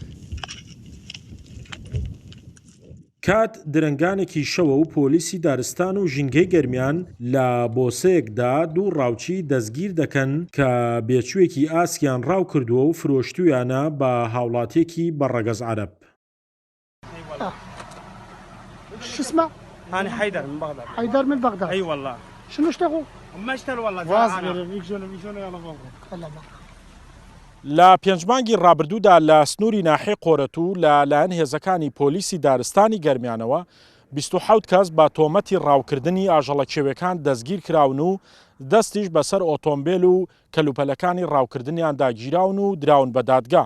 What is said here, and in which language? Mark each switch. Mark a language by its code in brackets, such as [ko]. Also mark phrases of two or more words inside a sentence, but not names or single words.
[ckb] کات درنگانێکی شەوە و پۆلیسی دارستان و ژینگەی گەرمیان لە بۆسەیەکدا دوو ڕاوچی دەستگیر دەکەن کە بێچوویەکی ئاسکیان ڕاو کردووە و فرۆشتویانە بە هاوڵاتێکی بەڕەگەز عەرەب. [ar] شو اسمه؟ أنا حيدر من بغداد. حيدر من بغداد. أي والله. شنو اشتغل؟ ما اشتغل والله. [ckb] لە پێنجمانگی ڕابردوودا لە سنووری ناحێ قۆرەتوو لەلایەن هێزەکانی پۆلیسی دارستانی گەرمیانەوە 27 کەس بە تۆمەتی ڕاوکردنی ئاژەڵە کێویەکان دەستگیر کراون و دەستیش بەسەر ئۆتۆمبیل و کەلوپەلەکانی ڕاوکردنیان داگیراون و دراون بە دادگا.